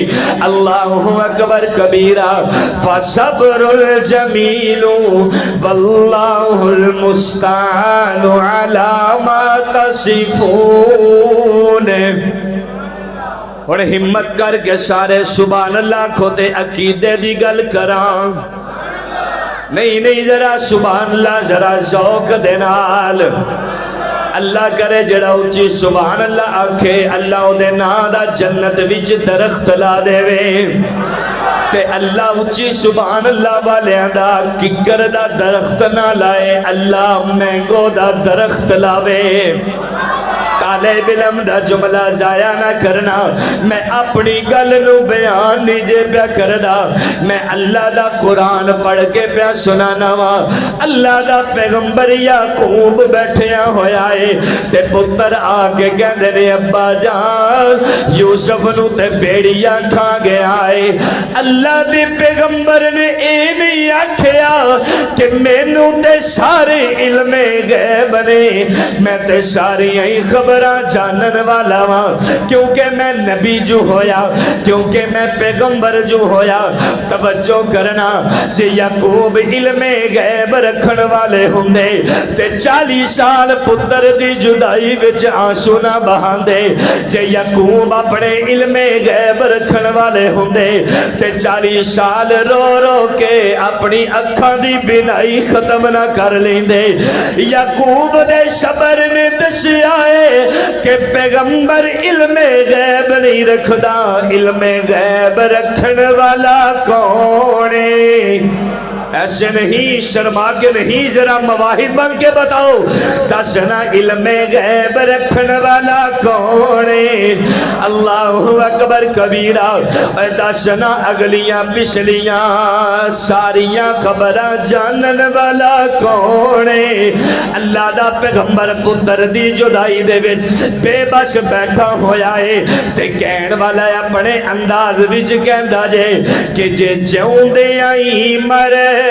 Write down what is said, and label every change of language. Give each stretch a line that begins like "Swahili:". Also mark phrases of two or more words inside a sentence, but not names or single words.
Arabic: اللہ اکبر کبیرہ فصبر الجمیل واللہ المستعان علی ما تصفون۔
Punjabi: اور ہمت کر کے سارے
Arabic: سبحان اللہ
Punjabi: کھوتے عقیدے دی گل کراں، نہیں ذرا
Arabic: سبحان اللہ
Punjabi: ذرا ذوق دے نال اللہ کرے جڑا اچھی
Arabic: سبحان اللہ
Punjabi: آکھے اللہ او دے نا دا جنت وچ درخت لا دے وے تے اللہ اچھی
Arabic: سبحان اللہ
Punjabi: والیاں دا ککر دا درخت نہ لائے اللہ مینگو دا درخت لاوے۔ طالب علم دا جملہ ضائع نہ کرنا، میں اپنی گل نو بیان نیجے پیا کردا، میں اللہ دا قرآن پڑھ کے پیا سنانا وا۔ اللہ دا پیغمبر یعقوب بیٹھیا ہویا ہے تے پتر آکے کہندے نے ابا جان یوسف نو تے بیڑیا کھا گیا ہے۔ اللہ دے پیغمبر نے اے نہیں آکھیا کہ مینوں تے سارے علم غیب نے، میں تے ساری خبر جانن والا ہاں کیونکہ میں نبی جو ہویا، کیونکہ میں پیغمبر جو ہویا۔ توجہ کرنا جے یعقوب علم غیب رکھن والے ہوندے تے 40 سال پتر دی جدائی وچ آنسو نہ بہاندے۔ جے یعقوب اپنے علم غیب رکھن والے ہوندے تے 40 سال رو رو کے اپنی اکھاں دی بینائی ختم نہ کر لیندے۔ یعقوب دے صبر نے دسیا ہے کہ پیغمبر علم غیب نہیں رکھدا، علم غیب رکھن والا کون ہے؟ ایسے نہیں شرما کے نہیں ذرا مواہد بن کے بتاؤ دسنا علم غیب رکھن والا کون ہے؟
Arabic: اللہ اکبر کبیرہ
Punjabi: دسنا اگلیاں پچھلیاں ساریاں خبراں جانن والا کون ہے؟ اللہ دا پیغمبر پتر دی جدائی دے وچ بے بس بیٹھا ہویا ہے تے کہن والا اپنے انداز وچ کہندا جے کہ جے جیوندے آئی مرے